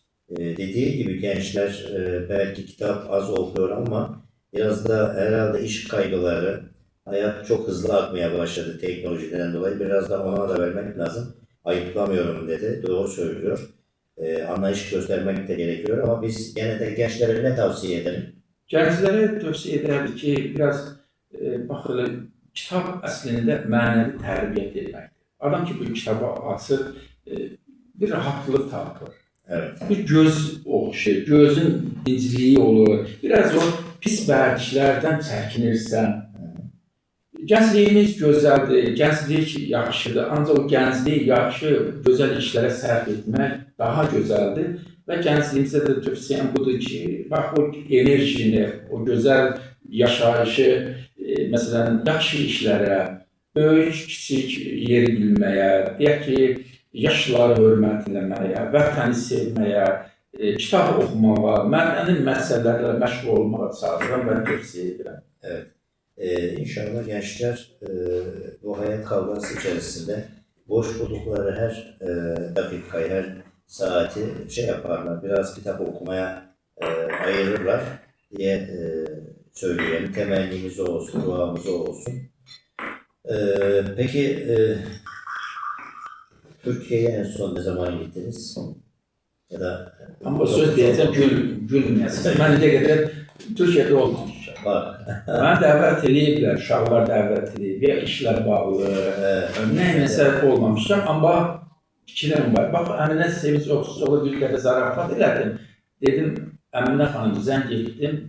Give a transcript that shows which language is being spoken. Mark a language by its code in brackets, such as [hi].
[tr] Dediği gibi gençler belki kitap az okuyor ama biraz da herhalde iş kaygıları, hayat çok hızlı akmaya başladı teknolojiden dolayı. Biraz da ona da vermek lazım. Ayıplamıyorum dedi. Doğru söylüyor. Anlayış göstermek de gerekiyor ama biz gene de gençlere ne tavsiye edelim? Gençlere tövsiye ederdi [az] ki biraz baxın, kitab əslində mənəvi tərbiyyət etməkdir. Adam ki bu kitabı açır, bir rahatlıq tapır. [tr] Evet. [az] Bir göz oxşur, gözün dinciliyi olur. Biraz o pis vərdişlərdən çəkinirsən. Gəncliyimiz gözəldir, gənclik yaxşıdır. Ancaq o gəncliyi yaxşı, gözəl işlərə sərf etmək daha gözəldir. Və gəncliyimizə də tövsiyəm budur ki, bax o enerjini, o gözəl yaşayışı, məsələn, yaxşı işlərə, böyük, kiçik yeri bilməyə, deyək ki, yaşlıları hörmətləməyə, vətəni sevməyə, kitab oxumağa, mənim məsələlərlə məşğul olmağa çalışıram və tövsiyə edirəm. [tr] Evet. İnşallah gençler bu hayat kavgası içerisinde boş buldukları her dakikayı, her saati şey yaparlar, biraz kitap okumaya ayırırlar diye söyleyelim. Temennimiz o olsun, duamız o olsun. Peki Türkiye'ye en son ne zaman gittiniz? Ya da [az] Amma söz deyəcəm, gülməyəsiniz. Mən nə qədər Türkiyədə olmamışam. var. Mən dəvət eləyiblər, uşaqlar dəvət eləyib, ya işlər bağlı, nəsə olmamışam, amma fikirlərim var. Bax, Əminə Sevinç Oxusoğlu bir dəfə zarafat elədim. Dedim, Əminə xanım, zəng etdim.